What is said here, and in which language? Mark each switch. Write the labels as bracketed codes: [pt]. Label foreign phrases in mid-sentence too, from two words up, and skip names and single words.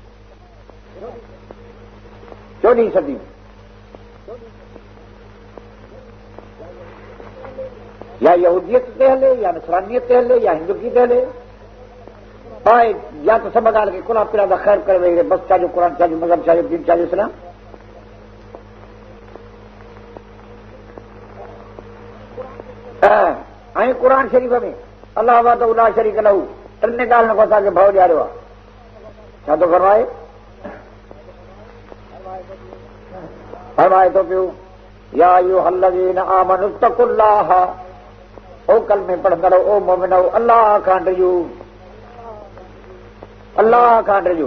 [sd] 14वीं सदी या यहूदियत ते हले, या नसरानियत ते हले, या हिंदुकी ते हले, पाए या तो सभु ॻाल्हि खे कुला पिला त ख़ैर करे वेही बसि चाहे क़ुर चाहे मज़हब चाहे दीन चाहे इस्लाम। ऐं क़ुर शरीफ़ में अल्लाह [ar] وحده لا شريك له [sd] टिनि ॻाल्हियुनि खां असांखे भउ ॾियारियो आहे। छा थो फरमाए? फरमाए थो पियो [ar] يا أيها الذين آمنوا اتقوا الله, [sd] ओ कलमे पढ़ंदड़ ओ मोमिनो अल्लाह खां डरियो, अल्लाह खां डरियो।